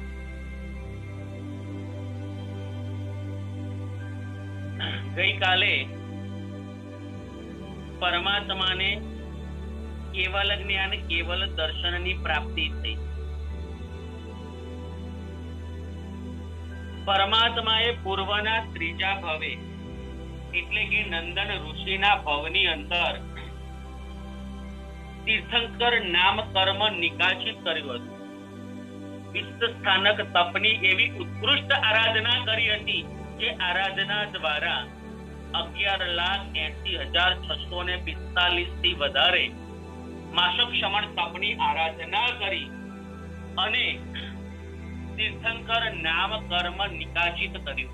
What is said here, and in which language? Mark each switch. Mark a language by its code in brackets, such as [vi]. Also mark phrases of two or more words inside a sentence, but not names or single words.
[gu] ગઈ કાલે પરમાત્માને કેવળ જ્ઞાન કેવળ દર્શનની પ્રાપ્તિ થઈ. પરમાત્માએ પૂર્વના ત્રીજા ભવે એટલે કે નંદન ઋષિના ભવની અંદર તીર્થંકર નામ કર્મ નિકાચિત કર્યું હતું. વિશ્વ સ્થાનક તપની એવી ઉત્કૃષ્ટ આરાધના કરી હતી જે આરાધના દ્વારા 11,80,645 થી વધારે માસક ક્ષમણ તપની આરાધના કરી અને તીર્થંકર નામ કર્મ નિકાચિત કર્યું.